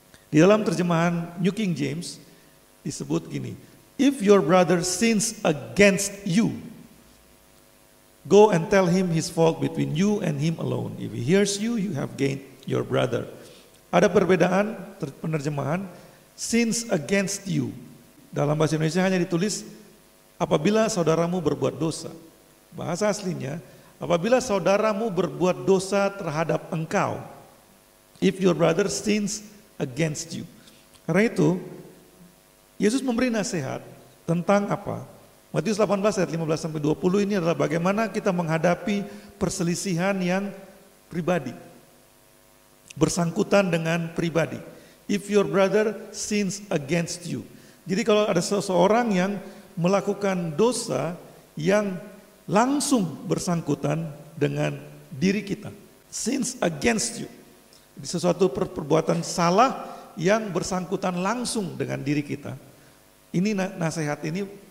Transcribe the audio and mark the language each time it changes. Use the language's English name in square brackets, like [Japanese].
[Indonesian] Di dalam terjemahan New King James disebut gini, [English] if your brother sins against you, go and tell him his fault between you and him alone. If he hears you, you have gained your brother. [Indonesian] Ada perbedaan penerjemahan, [English] sins against you. [Indonesian] Dalam bahasa Indonesia hanya ditulis, apabila saudaramu berbuat dosa. Bahasa aslinya, apabila saudaramu berbuat dosa terhadap engkau. [English] If your brother sins against you. [Indonesian] Karena itu, Yesus memberi nasihat tentang apa? Matius 18 ayat 15-20 ini adalah bagaimana kita menghadapi perselisihan yang pribadi. Bersangkutan dengan pribadi. [English] If your brother sins against you. [Indonesian] Jadi kalau ada seseorang yang melakukan dosa yang langsung bersangkutan dengan diri kita. [English] Sins against you. [Indonesian] Jadi sesuatu perbuatan salah yang bersangkutan langsung dengan diri kita. Ini nasihat ini